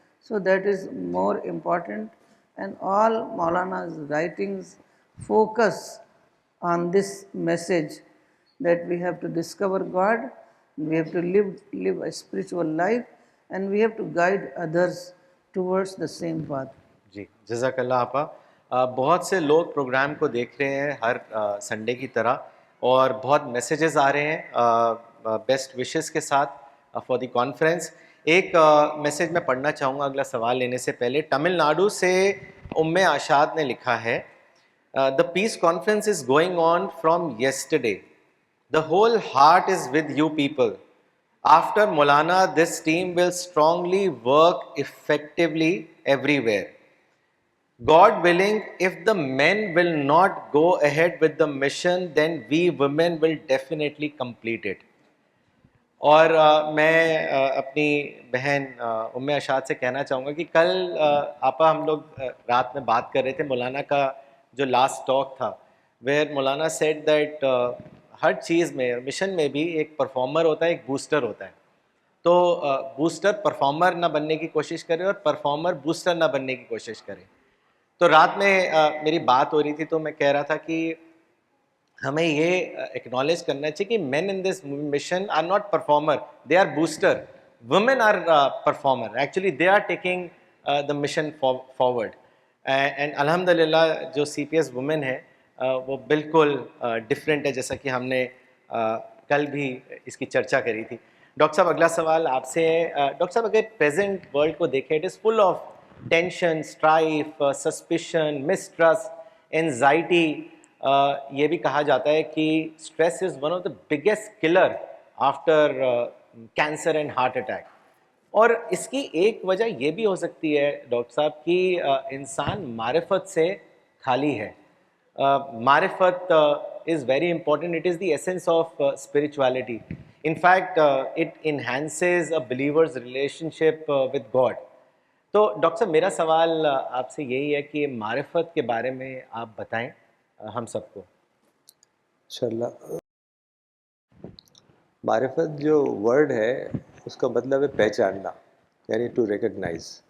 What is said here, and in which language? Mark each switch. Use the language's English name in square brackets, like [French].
[English] So that is more important, and all Maulana's writings focus on this message, that we have to discover God, we have to live a spiritual life, and we have to guide others towards the same path. [Urdu] جی جزاک اللہ آپا. بہت سے لوگ programme کو دیکھ رہے ہیں ہر Sunday کی طرح، اور بہت میسیجز آ رہے ہیں [English] best wishes [Urdu] کے ساتھ [English] For the conference. [Urdu] ایک میسیج میں پڑھنا چاہوں گا اگلا سوال لینے سے پہلے. تمل ناڈو سے آشاد نے لکھا ہے، [English] The peace conference is going on from yesterday. The whole heart is with you people. After Maulana, this team will strongly work effectively everywhere. God willing, if the men will not go ahead with the mission, then we women will definitely complete it. [Urdu] اور میں اپنی بہن اشاد سے کہنا چاہوں گا کہ کل آپا ہم لوگ رات میں بات کر رہے تھے مولانا کا جو لاسٹ ٹاک تھا، [English] where Maulana said that [Urdu] ہر چیز میں، مشن میں بھی ایک پرفارمر ہوتا ہے، ایک بوسٹر ہوتا ہے. تو بوسٹر پرفارمر نہ بننے کی کوشش کرے اور پرفارمر بوسٹر نہ بننے کی کوشش کرے. تو رات میں میری بات ہو رہی تھی تو میں کہہ رہا تھا کہ ہمیں یہ ایکنالج کرنا چاہیے کہ [English] Men in this mission are not performer, they are booster. Women are performer, actually they are taking the mission forward. [Urdu] And الحمد للہ جو سی پی ایس وومن ہے وہ بالکل ڈفرینٹ ہے، جیسا کہ ہم نے کل بھی اس کی چرچا کری تھی. ڈاکٹر صاحب اگلا سوال آپ سے ہے. ڈاکٹر صاحب اگر پریزنٹ ورلڈ کو دیکھیں [English] It is full of tension, strife, suspicion, mistrust, anxiety. [Urdu] یہ بھی کہا جاتا ہے کہ [English] Stress is one of the biggest killer after cancer and heart attack. [Urdu] اور اس کی ایک وجہ یہ بھی ہو سکتی ہے ڈاکٹر صاحب کہ انسان معرفت سے خالی ہے. [English] معرفت is very important. It is the essence of spirituality. In fact, it enhances a believer's relationship with God. [Urdu] تو ڈاکٹر صاحب میرا سوال آپ سے یہی ہے کہ معرفت کے بارے میں آپ بتائیں ہم سب کو. انشاءاللہ. معرفت جو ورڈ ہے اس کا مطلب ہے پہچاننا, یعنی [English] To recognise.